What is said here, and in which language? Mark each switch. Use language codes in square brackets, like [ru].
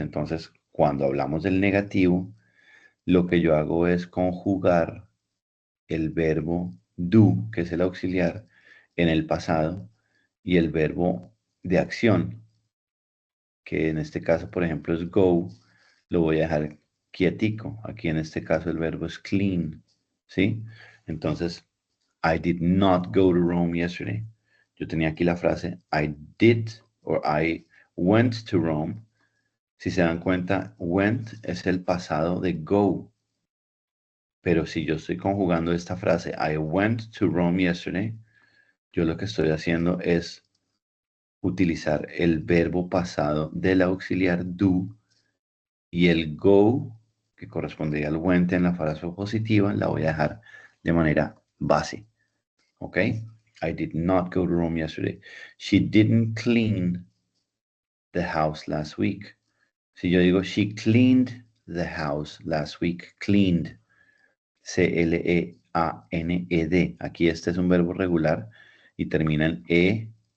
[es] Entonces, cuando hablamos del negativo, lo que yo hago es conjugar el verbo do, que es el auxiliar, en el pasado, y el verbo de acción, que en este caso, por ejemplo, es go, lo voy a dejar quietico. Aquí en este caso el verbo es clean, ¿sí? [en] Entonces, I did not go to Rome yesterday. [es] Yo tenía aquí la frase [en] I did or I went to Rome. [es] Si se dan cuenta, went es el pasado de go. Pero si yo estoy conjugando esta frase, [en] I went to Rome yesterday, [es] yo lo que estoy haciendo es utilizar el verbo pasado del auxiliar do y el go, que correspondería al went en la frase positiva, la voy a dejar de manera base. ¿Ok? [en] I did not go to Rome yesterday. She didn't clean the house last week. [es] Si yo digo [en] she cleaned the house last week, cleaned. C-L-E-A-N-E-D. [es] Aquí este es un verbo regular y termina en E-D.